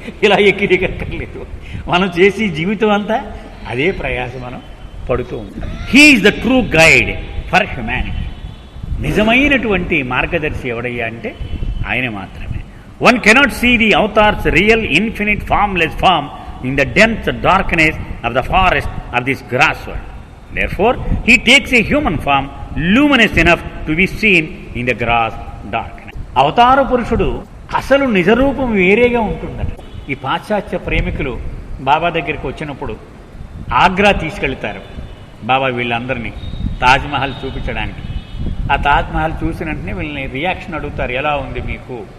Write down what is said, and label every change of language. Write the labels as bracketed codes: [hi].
[te] ఇలా ఎక్కి దిగక్కర్లేదు. మనం చేసి జీవితం అంతా అదే ప్రయాస మనం పడుతూ ఉంటాం. [en] He is the true guide for humanity. [te] నిజమైనటువంటి మార్గదర్శి ఎవడయ్యా అంటే ఆయన మాత్రమే. [en] One cannot see the avatars real infinite formless form in the dense darkness of the forest of this gross world. Therefore, he takes a human form, luminous enough to be seen in the gross darkness. [te] అవతార పురుషుడు అసలు నిజరూపం వేరేగా ఉంటుందట. ఈ పాశ్చాత్య ప్రేమికులు బాబా దగ్గరికి వచ్చినప్పుడు ఆగ్రా తీసుకెళ్తారు బాబా వీళ్ళందరినీ తాజ్మహల్ చూపించడానికి. ఆ తాజ్మహల్ చూసిన వెంటనే వీళ్ళని రియాక్షన్ అడుగుతారు, ఎలా ఉంది మీకు?